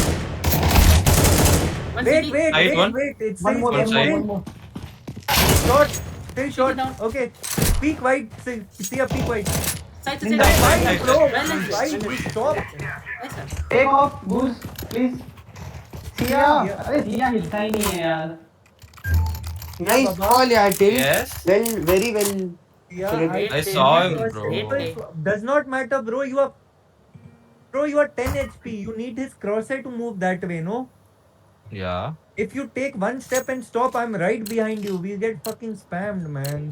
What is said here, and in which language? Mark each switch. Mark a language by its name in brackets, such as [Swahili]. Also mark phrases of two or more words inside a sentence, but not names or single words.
[English] One Wait, city. Side one. It's One more, One side. one more. short. Still short. down. Okay. Peek wide. See a peek wide. Side. In the Well side, done, bro. well done, Wide, well done. stop. Nice one. Take off, boost, please. सिया, Yeah. [Hindi] अरे सिया हिलता ही नहीं है यार. [English] Nice Baba. call, yeah, Till. Yes. Well, very well. Yeah, Great I save. saw him, First bro. hit does not matter, bro. You are 10 HP. You need his crosshair to move that way, no? Yeah. If you take one step and stop, I'm right behind you. We get fucking spammed, man.